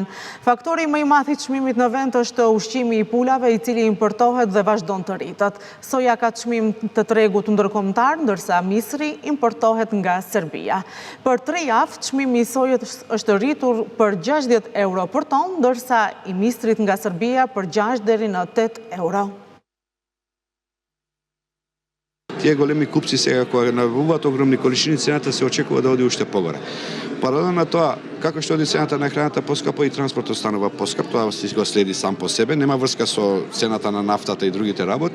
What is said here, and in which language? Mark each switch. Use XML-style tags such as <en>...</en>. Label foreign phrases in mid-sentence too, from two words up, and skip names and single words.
<sq>Faktori më I madh I çmimit në vend është ushqimi I pulave, I cili importohet dhe vazhdon të rritet. Soja ka çmim të tregut ndërkombëtar, ndërsa misri importohet nga Serbia. Për 3 javë, çmimi I sojës është rritur për 60 euro për ton, ndërsa I misrit nga Serbia për 6 deri në 8 euro.</sq> <mk>Тие големи купци сега кога набавуваат огромни количини, цената се очекува да оди уште погоре. Паралелно на тоа, како што оди цената на храната поскапо и транспортот станува поскап, тоа си го следи сам по себе, нема врска со цената на нафтата и другите работи.</mk>